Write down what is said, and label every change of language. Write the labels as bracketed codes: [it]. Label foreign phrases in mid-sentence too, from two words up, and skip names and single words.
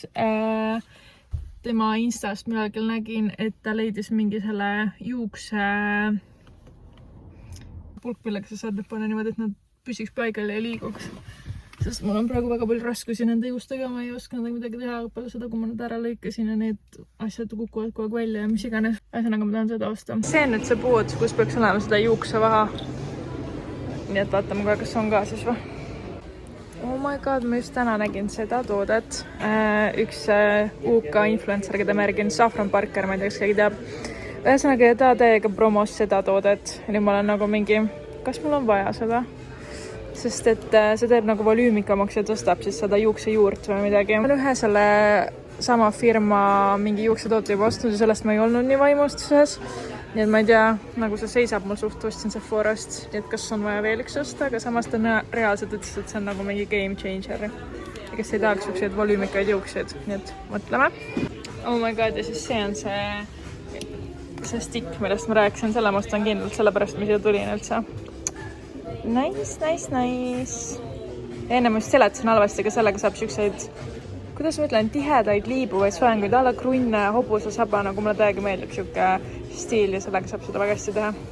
[et] Tema Instast millalgi nägin, et ta leidis mingi selle juukse pulk, millega sa saad panna niimoodi, et nad püsiks paigal ja liiguks. Sest mul on praegu väga palju raskusi nende juustega, ma ei oska nendega midagi teha, aga palju seda, kui ma nad ära lõikasin ja need asjad kukuvad kogu aeg välja ja mis iganes. Ühesõnaga ma tahan seda osta. See on nüüd see pood, kus peaks olema seda juuksevaha. Nii et vaatame kohe, kas on ka siis või. [en] Oh my god, [et] ma just täna nägin seda toodet. Üks UK influencer, keda ma järgin, Saffron Parker, ma ei tea, kas keegi teab. Ühesõnaga, ta täiega promos seda toodet. Ja nüüd ma olen nagu mingi, kas mul on vaja seda? Sest et see teeb nagu volüümikamaks ja tõstab siis seda juukse juurt või midagi. Ma olen ühe selle sama firma mingi juuksetoote juba ostnud ja sellest ma ei olnud nii vaimustuses. Nii et ma ei tea, nagu see seisab mul suht, ostsin Sephorast. Nii et kas on vaja veel üks osta, aga samas ta reaalselt ütles, et see on nagu mingi [en] game changer. [et] Ja kes ei tahaks ükseid volüümikaid juukseid. Nii et mõtleme. [en] Oh my god, [et] ja siis see on see stick, millest ma rääkisin. Selle ma ostan kindlalt, sellepärast ma siia tulin üldse. Nice. Enne ma just seletasin halvasti, aga sellega saab siukseid, kuidas ma ütlen, tihedaid liibuvaid soenguid alla krunne, hobuse saba, nagu mulle täiega meeldib siuke stiil ja sellega saab seda väga hästi teha.